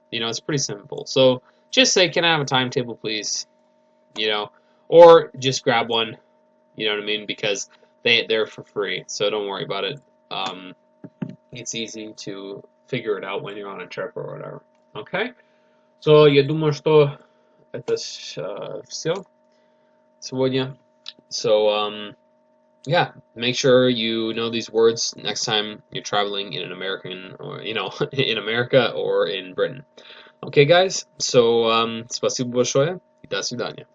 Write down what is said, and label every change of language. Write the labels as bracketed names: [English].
[English] You know, it's pretty simple. So just say, can I have a timetable, please? You know, or just grab one. You know what I mean? Because they're for free, so don't worry about it. It's easy to figure it out when you're on a trip or whatever. Okay? So, [Russian] я думаю, что это все сегодня. [English] So, yeah, make sure you know these words next time you're traveling in an American or, you know, in America or in Britain. Okay, guys? So, [Russian] спасибо большое и до свидания.